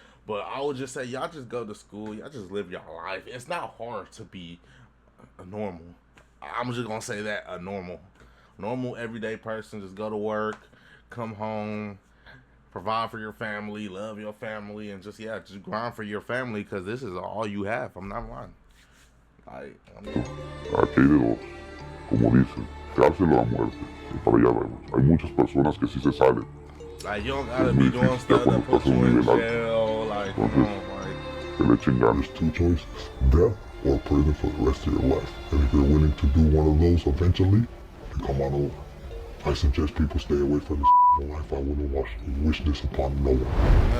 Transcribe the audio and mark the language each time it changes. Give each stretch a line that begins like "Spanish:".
English: But I would just say, y'all just go to school. Y'all just live your life. It's not hard to be a normal. I'm just going to say that, a normal everyday person. Just go to work, come home, provide for your family, love your family, and just grind for your family, because this is all you have. I'm not lying.
Spanish: Aquí hay de dos, como dicen, cárcel o la muerte, y para allá vemos. Hay muchas personas que sí se salen.
English: Like, you don't gotta be doing stuff that puts you in jail, like,
Spanish: que le echen ganas.
English: There's two choices, death or prison for the rest of your life. And if you're willing to do one of those eventually, you come on over. I suggest people stay away from this life. I wouldn't wish this upon no one.